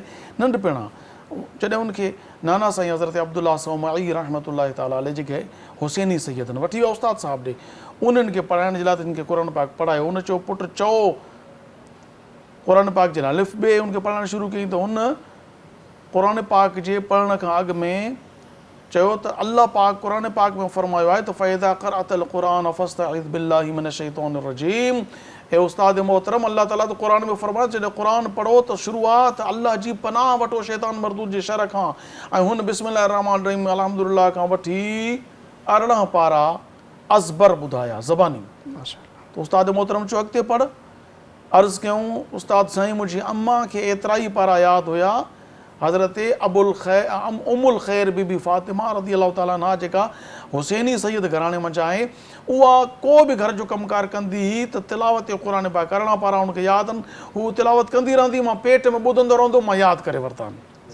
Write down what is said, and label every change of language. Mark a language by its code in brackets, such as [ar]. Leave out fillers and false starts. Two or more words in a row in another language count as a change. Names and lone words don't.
[sd] नंढपिणा जॾहिं उनखे नाना साईं हज़रत अब्दुल्ला सौमाई [ar] رحمة الله تعالى عليه [sd] जेके हुसैनी सैयदनि वठी विया उस्ताद साहब ॾे, उन्हनि खे पढ़ाइण जे लाइ त हिनखे क़ुर पाक पढ़ायो। उन चयो पुटु चओ क़ुर पाक जे लाइ लिफ़ ॿे उनखे पढ़णु शुरू कयईं, त हुन क़ुर पाक जे पढ़ण खां अॻु में चयो त अल्लाह पाक क़ुर पाक में फ़रमायो आहे त [ar] فإذا قرأت القرآن فاستعذ بالله من الشيطان الرجيم. [sd] हे उस्ताद मोहतरम, अल्लाह ताला त क़ुर में फ़रमायो जॾहिं क़ुर पढ़ो त शुरूआत अल्लाह जी पनाह वठो शैतान मरदूद जे शर खां, ऐं हुन [ar] بسم الله الرحمن الرحيم الحمد لله [sd] खां वठी 18 पारा अज़बर ॿुधाया ज़बानी। त उस्ताद मोहतरम चयो अॻिते पढ़। अर्ज़ु कयूं उस्ताद साईं मुंहिंजी अम्मा खे एतिरा ई पारा यादि हुया, हज़रत उमुल ख़ैर बीबी फ़ातिमा [ar] رضي الله تعالى عنها [sd] जेका हुसैनी सैयद घराणे मंझि आहे, उहा को बि घर जो कमकार कंदी हुई त तिलावत क़ुर पाक करणा पारा हुनखे यादि आहिनि, हू तिलावत कंदी रहंदी, मां पेट में ॿुधंदो रहंदो, मां यादि करे वरिता आहिनि।